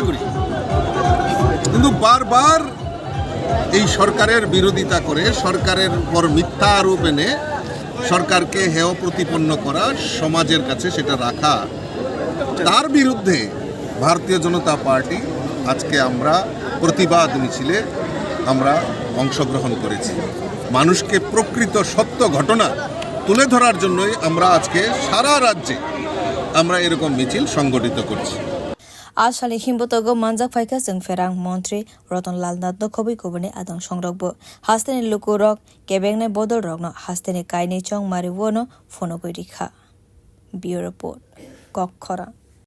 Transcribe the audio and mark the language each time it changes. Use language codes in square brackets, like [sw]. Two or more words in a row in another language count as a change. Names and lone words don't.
[bn] করি কিন্তু বারবার এই সরকারের বিরোধিতা করে সরকারের উপর মিথ্যা আরোপ এনে সরকারকে হেয় প্রতিপন্ন করা সমাজের কাছে সেটা রাখা তার বিরুদ্ধে ভারতীয় জনতা পার্টি আজকে আমরা প্রতিবাদ মিছিলে আমরা অংশগ্রহণ করেছি মানুষকে প্রকৃত সত্য ঘটনা তুলে ধরার জন্যই আমরা আজকে সারা রাজ্যে আমরা এরকম মিছিল সংগঠিত করছি [trp] Ashali himbotogo manjak phaika jeng ferang montri Rotnlal Nath no khoboi kubani adang songrokbo hasteni lukurok kebengnai bodol rokno hasteni kaini chong mari wono phonogoi rikha [en] Bureau Report [trp] Kok Khora